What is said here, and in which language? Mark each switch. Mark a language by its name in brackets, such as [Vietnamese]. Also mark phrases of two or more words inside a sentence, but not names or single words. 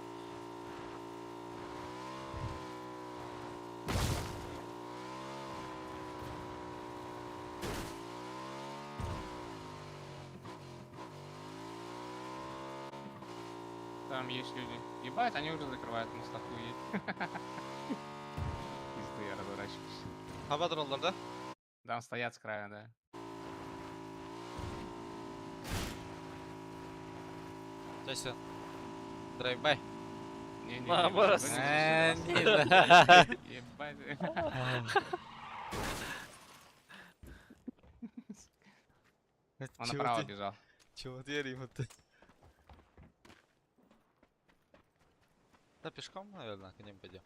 [Russian] Там есть люди. Ебать, они уже закрывают мост, охуеть. Пизды, я разворачиваюсь. [Turkish] Hava dronlar da. [Russian] Там стоят с края, да. Jason. Drive-by. Не-не-не, Наоборот. вы Э, не не слушайте, знаю. Ебать. Он направо бежал. Чего ты ремонт? Да пешком, наверное, к ним пойдем.